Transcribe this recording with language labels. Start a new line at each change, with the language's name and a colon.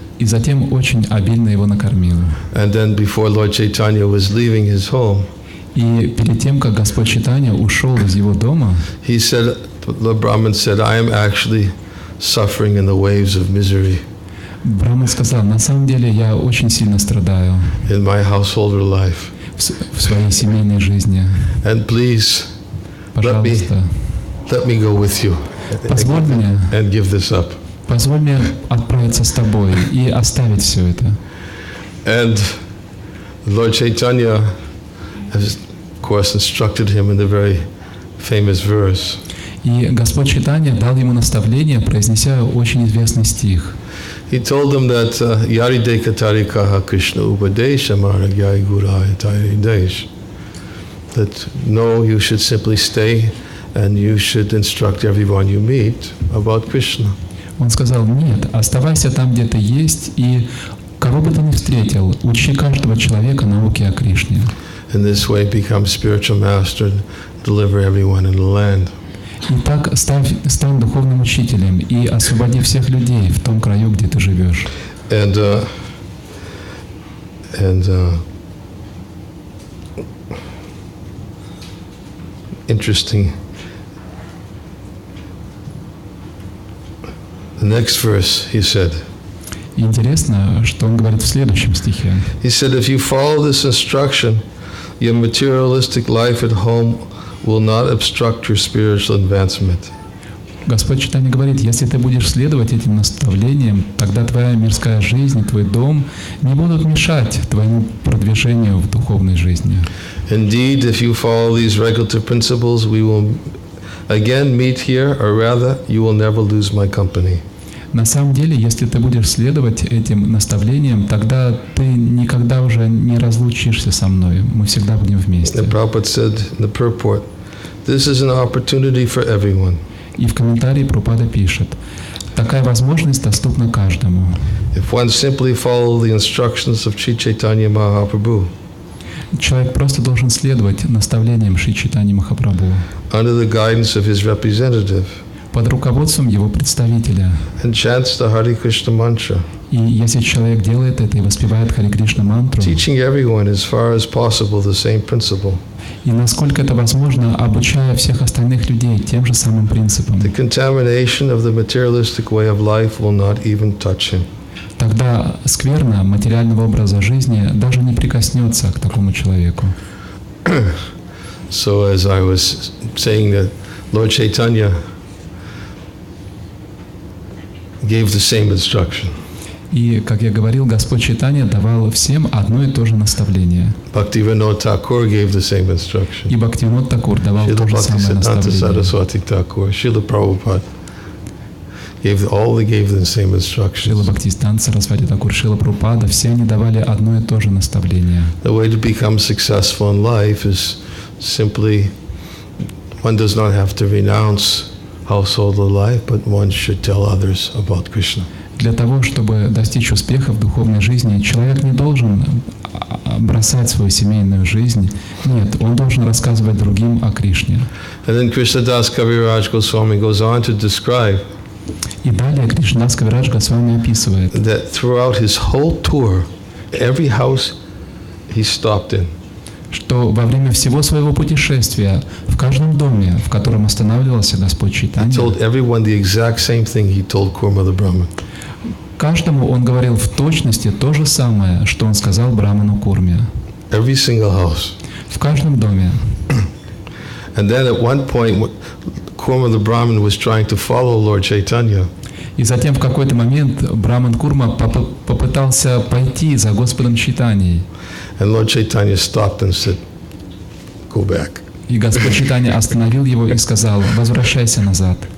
Russian: И затем очень обильно его накормил.
English: And then before Lord Chaitanya was leaving his home,
Russian: и перед тем, как Господь Чайтанья ушел из его дома,
English: he said, the Brahmin said, I am actually suffering in the waves of misery.
Russian: Браман сказал: на самом деле я очень сильно страдаю
English: in my household life.
Russian: В своей семейной жизни.
English: And please,
Russian: пожалуйста,
English: let me go with you
Russian: позволь мне,
English: and give this up.
Russian: Позволь мне отправиться с тобой и оставить все это.
English: And Lord Chaitanya has, of course, instructed him in the very famous verse.
Russian: И Господь Чайтанья дал ему наставление, произнеся очень известный стих.
English: He told them that
Sanskrit: Yarideka Tarikaha Krishna Upadesha Maragyai Guraya Taridesh.
English: that no, you should simply stay and you should instruct everyone you meet about Krishna.
Russian: Он сказал: нет, оставайся там, где ты есть, и кого бы ты ни встретил, учи каждого человека науке о Кришне.
English: In this way, become spiritual master and deliver everyone in the land.
Russian: И так стань духовным учителем и освободи всех людей в том краю, где ты живешь.
English: And interesting. The next verse, he said.
Russian: Интересно, что он говорит в следующем стихе.
English: He said, if you follow this instruction, your materialistic life at home will not obstruct your spiritual advancement.
Russian: Господь Чайтанья говорит, если ты будешь следовать этим наставлениям, тогда твоя мирская жизнь и твой дом не будут мешать твоему продвижению в духовной жизни.
English: Indeed, if you follow these regulative principles, we will again meet here, or rather, you will never lose my company.
Russian: На самом деле, если ты будешь следовать этим наставлениям, тогда ты никогда уже не разлучишься со мной. Мы всегда будем вместе.
English: The Prabhupada said in the purport, this is an opportunity for everyone.
Russian: И в комментарии Прабхупада пишет, такая возможность доступна каждому.
English: If one simply follow the instructions of Sri Chaitanya Mahaprabhu,
Russian: человек просто должен следовать наставлениям Шри Чайтаньи Махапрабху
English: under the guidance of his representative,
Russian: под руководством его представителя.
English: and chants the Hare Krishna mantra,
Russian: И если человек делает это и воспевает Харе Кришна мантру,
English: teaching everyone as far as possible the same principle,
Russian: и насколько это возможно, обучая всех остальных людей тем же самым принципам,
English: the contamination of the materialistic way of life will not even touch him.
Russian: тогда скверна материального образа жизни даже не прикоснется к такому человеку.
English: So as I was saying, that Lord Chaitanya gave the same instruction.
Russian: И, как я говорил, Господь Чайтанья давал всем одно и то же наставление.
English: Bhaktivinoda Thakur gave the same instruction.
Russian: И Бхактивинод Такур давал то же самое наставление.
English: Saraswati Thakur, Srila Prabhupada gave the same instructions.
Russian: Шрила Бхактисиданта Сарасвати Такур, Шрила Прабхупада, все они давали одно и то же наставление.
English: The way to become successful in life is simply, one does not have to renounce household life, but one should tell others about Krishna.
Russian: Для того, чтобы достичь успеха в духовной жизни, человек не должен бросать свою семейную жизнь. Нет, он должен рассказывать другим о Кришне.
English: And then Krishnadas Kaviraj Goswami goes on to describe
Russian: И далее Кришнадас Кавирадж Госвами описывает,
English: that throughout his whole tour, every house he stopped in,
Russian: что во время всего своего путешествия в каждом доме, в котором останавливался Господь
English: he
Russian: Чайтанья,
English: told everyone the exact same thing he told Kurma the Brahmin.
Russian: каждому он говорил в точности то же самое, что он сказал Браману Курме.
English: Every single house.
Russian: В каждом доме.
English: And then at one point, Kurma the Brahmin was trying to follow Lord Chaitanya.
Russian: И затем в какой-то момент Браман Курма попытался пойти за Господом Чайтаньей.
English: And Lord Chaitanya stopped and said, go back.
Russian: И Господь Чайтанья остановил его и сказал, возвращайся назад.